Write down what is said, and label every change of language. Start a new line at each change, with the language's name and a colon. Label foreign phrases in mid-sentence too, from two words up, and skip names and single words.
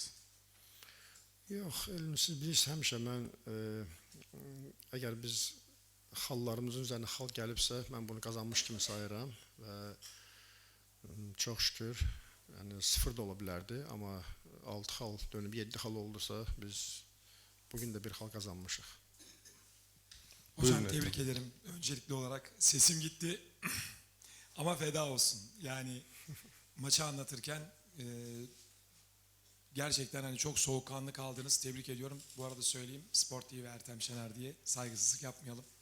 Azerbaijani: Yox, Elvin, siz bilirsiniz, həmişə mən, əgər biz xallarımızın üzərinə xal gəlibsə, mən bunu qazanmış kimi sayıram və çox şükür, yəni 0 da ola bilərdi, amma 6 xal dönüb 7 xal oldusa, biz bugün də bir xal qazanmışıq.
Turkish: Hocam tebrik ederim. Öncelikli olarak sesim gitti ama feda olsun. Yani maçı anlatırken gerçekten hani çok soğukkanlı kaldınız. Tebrik ediyorum. Bu arada söyleyeyim, Spor TV Ertem Şener diye saygısızlık yapmayalım.